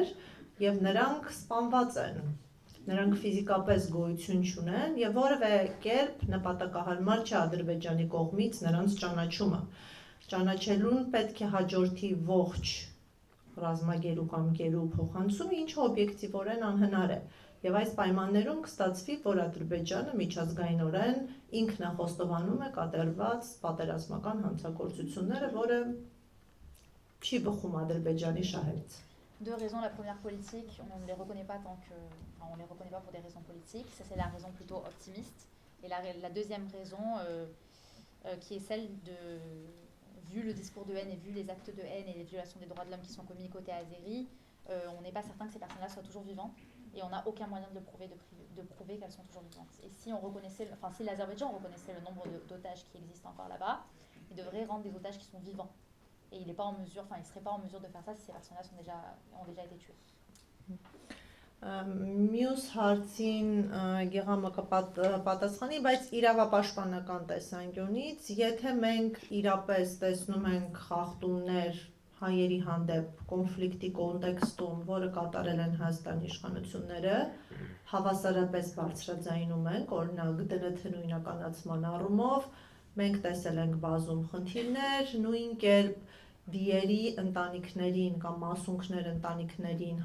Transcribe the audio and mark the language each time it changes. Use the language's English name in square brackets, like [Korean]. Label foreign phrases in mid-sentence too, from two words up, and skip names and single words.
[Armenian] եւ նրանք սպանված են։ Նրանք ֆիզիկապես գոյություն չունեն եւ որևէ կերպ նպատակահարմար չէ Ադրբեջանի կողմից նրանց ճանաչումը։ Ճանաչելուն պետք է հաջորդի ողջ ռազմագերու կամ գերու փոխանցումը, ինչը օբյեկտիվորեն անհնար է։ Եվ այս պայմաններում կստացվի, որ Ադրբեջանը միջազգայինորեն ինքնախոստովանում է կատարված պատերազմական հանցագործությունները, որը չի բխում Ադրբեջանի շահերից։ [French] Deux raisons. La première politique, on ne les reconnaît pas on les reconnaît pas pour des raisons politiques. Ça, c'est la raison plutôt optimiste. Et la deuxième raison, qui est celle de, vu le discours de haine et vu les actes de haine et les violations des droits de l'homme qui sont commis côté azéri, on n'est pas certain que ces personnes-là soient toujours vivantes. Et on n'a aucun moyen de le prouver, de prouver qu'elles sont toujours vivantes. Et si on reconnaissait, si l'Azerbaïdjan reconnaissait le nombre d'otages qui existent encore là-bas, il devrait rendre des otages qui sont vivants. Et il n'est pas en mesure, il ne serait pas en mesure de faire ça si ces personnes-là ont déjà été tuées. [Armenian] Մյուս հարցին Գեղամը կպատասխանի, բայց իրավապաշտպանական տեսանկյունից, եթե մենք իրապես տեսնում ենք խախտումներ հայերի հանդեպ կոնֆլիկտի կոնտեքստում, որը կատարել են Հայաստանի իշխանությունները, հավասարապես բարձրաձայնում ենք, օրինակ ԴՆԹ նույնականացման առումով, մենք տեսել ենք բազում խնդիրներ, նույն կերպ դիերի ընտանիքներին կամ մասունքներ ընտանիքներին